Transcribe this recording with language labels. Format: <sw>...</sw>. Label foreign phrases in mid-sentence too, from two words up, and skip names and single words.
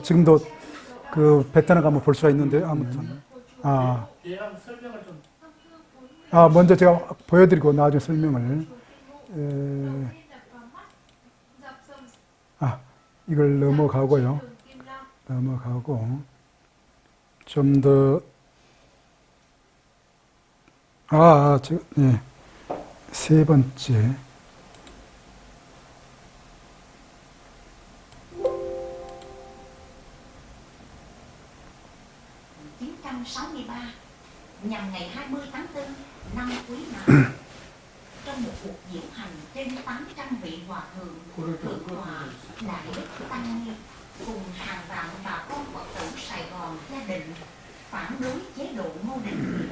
<ko>지금도 그 베트남 가면 볼 수가 있는데 아무튼 먼저 제가 보여드리고 나중에 설명을 이걸 넘어가고요. 넘어가고 좀 더 세 번째.</ko> <vi>nhằm ngày 20 tháng 4 năm Quý Mão, trong một cuộc diễu hành trên 800 vị hòa thượng, thượng tọa, đại đức tăng ni cùng hàng vạn bà con Phật tử Sài Gòn gia định phản đối chế độ Ngô Đình Diệm.</vi>